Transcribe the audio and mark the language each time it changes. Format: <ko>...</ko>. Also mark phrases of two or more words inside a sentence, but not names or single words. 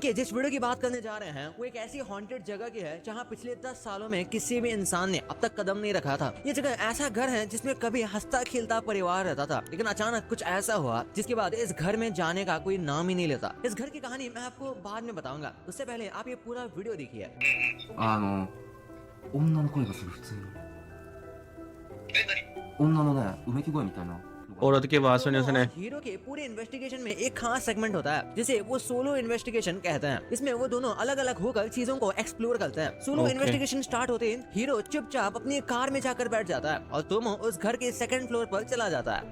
<hi>उनके जिस वीडियो की बात करने जा रहे हैं वो एक ऐसी हॉन्टेड जगह की है जहाँ पिछले 10 सालों में किसी भी इंसान ने अब तक कदम नहीं रखा था। ये जगह ऐसा घर है जिसमें कभी हंसता खेलता परिवार रहता था, लेकिन अचानक कुछ ऐसा हुआ जिसके बाद इस घर में जाने का कोई नाम ही नहीं लेता। इस घर की कहानी मैं आपको बाद में बताऊंगा, उससे पहले आप ये पूरा वीडियो देखिए।</hi> <ja>女の声がする普通に女のねうめき声みたいなのが</ja> <hi>औरत की आवाज़ सुनी उसने। हीरो के पूरे इन्वेस्टिगेशन में एक खास सेगमेंट होता है जिसे वो सोलो इन्वेस्टिगेशन कहते हैं। इसमें वो दोनों अलग अलग होकर चीजों को एक्सप्लोर करते हैं। सोलो Okay. इन्वेस्टिगेशन स्टार्ट होते ही हीरो चुपचाप अपनी कार में जाकर बैठ जाता है और तोमो उस घर के सेकंड फ्लोर पर चला जाता है।</hi>